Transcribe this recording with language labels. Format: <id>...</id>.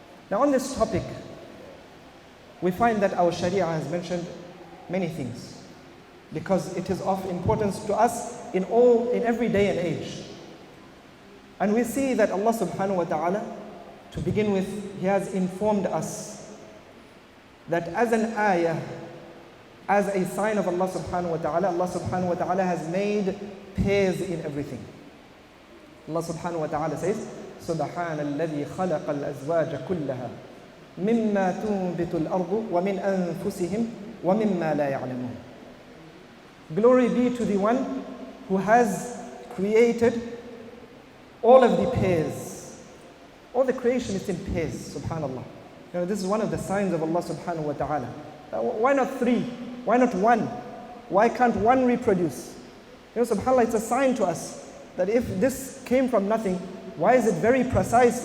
<en>Now on this topic, we find that our Sharia has mentioned many things because it is of importance to us in every day and age. And we see that Allah subhanahu wa ta'ala, to begin with, He has informed us that as an ayah, as a sign of Allah subhanahu wa ta'ala has made pairs in everything. Allah subhanahu wa ta'ala says,</en> <ar>سبحان الذي خلق الأزواج كلها مما تنبت الأرض ومن أنفسهم ومما لا يعلمون.</ar> <en>Glory be to the one who has created all of the pairs. All the creation is in pairs, subhanallah. You know, this is one of the signs of Allah subhanahu wa ta'ala. Why not 3? Why not 1? Why can't 1 reproduce? You know, subhanallah, it's a sign to us that if this came from nothing, why is it very precise?</en>